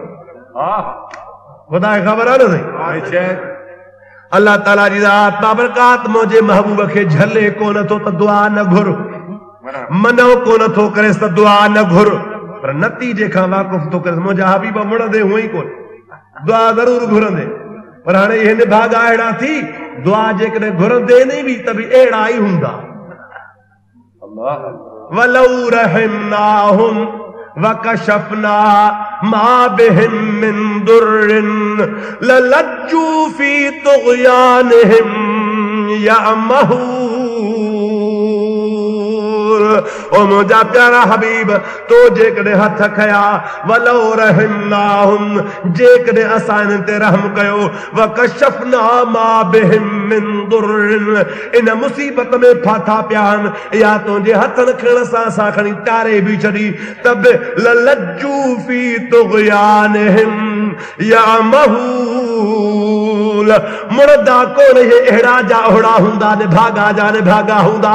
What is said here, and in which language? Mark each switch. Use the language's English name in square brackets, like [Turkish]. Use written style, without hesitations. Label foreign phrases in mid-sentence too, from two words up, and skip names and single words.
[Sindhi] ख़ुदा खे ख़बर आहे न साईं, अल्लाह ताला जी ज़ात बाबरकात मुंहिंजे महबूब खे झले कोन थो त दुआ न घुर, मनो कोन थो करे त दुआ न घुर, पर नतीजे खां वाक़ुफ़ थो करे। मुंहिंजा हबीब मुड़ंदे हुअं ई कोन, दुआ ज़रूर घुरंदे, पर हाणे इहे निभागा अहिड़ा थी, दुआ जेकॾहिं घुरंदे न बि त बि अहिड़ा ई हूंदा। [Arabic] ولو رحمناهم وكشفنا ما بهم من ضر للجوا في طغيانهم يعمهون. [Sindhi] ओ मुंहिंजा प्यारा हबीब, तो जेकॾहिं हथ खया, [Arabic] ولو رحمناهم, [Sindhi] जेकॾहिं असां इन्हनि ते रहम कयो, [Arabic] وكشفنا ما بهم من ضر, [Sindhi] इन मुसीबत में फाथा पिया आहिनि, या तुंहिंजे हथनि खणण सां असां खणी टारे बि छॾी, तब [Arabic] للجوا في طغيانهم يعمهون. [Sindhi] मुर्दा कोन हे अहिड़ा जा ओहिड़ा हूंदा, निभागा जा निभागा हूंदा।